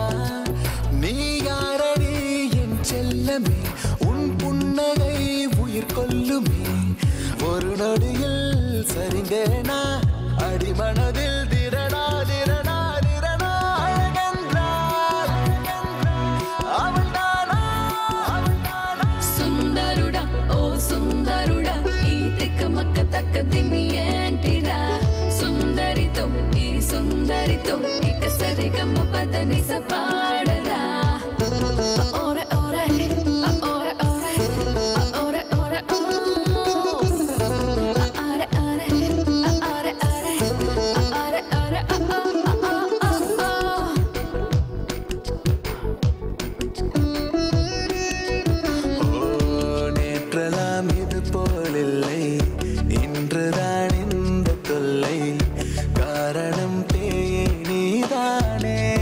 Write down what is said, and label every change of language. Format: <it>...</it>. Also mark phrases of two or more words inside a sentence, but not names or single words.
<ta>நீ யாரடி என் செல்லமே, உன் புன்னகை உயிர் கொல்லுமே. ஒரு நொடியில் சரிந்தேனா, அடிமனதில் திரடா திரடா திரடா. அழகென்றால் அவள்தானா,</ta> <te>సుందరుడా ఓ సుందరుడా ఈ తిక్కమక్క తక్క దిమి ఏంటిరా సుందరితో ఈ సుందరితో ఇక సరిగమ్మ పదని సపాడరా ఓరే ఓరే ఓరే ఓరే ఓరే ఓరే అరే అరే అరే అరే అరే</te> <ta>நேற்றெல்லாம் இது போலில்லை, இன்றுதான் இந்த தொல்லை. காரணம் பேயே நீதானே.</ta>